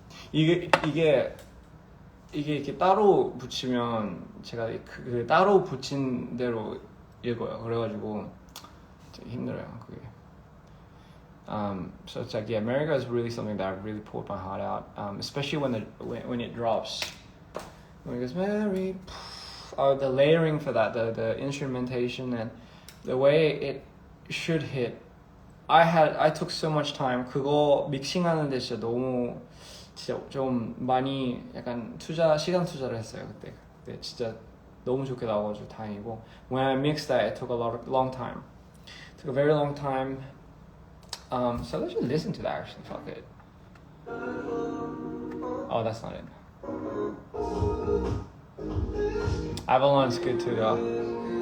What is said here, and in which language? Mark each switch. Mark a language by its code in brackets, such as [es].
[ko] 이게 이렇게 따로 붙이면 제가 그 따로 붙인 대로 읽어요. 그래가지고 되게 힘들어요. 그게. [en] So it's like, yeah, Merry-Go is really something that I really poured my heart out, especially when it drops. When it goes Merry, the layering for that, the instrumentation and the way it should hit. I took so much time. [ko] 그거 믹싱하는데 진짜 좀 많이 약간 시간 투자를 했어요 그때. 근데 진짜 너무 좋게 나와가지고 다행이고. [en] When I mixed that, it took long time. It took a very long time. So let's just listen to that actually. Fuck it. Oh, that's not it. Avalon's good too, though.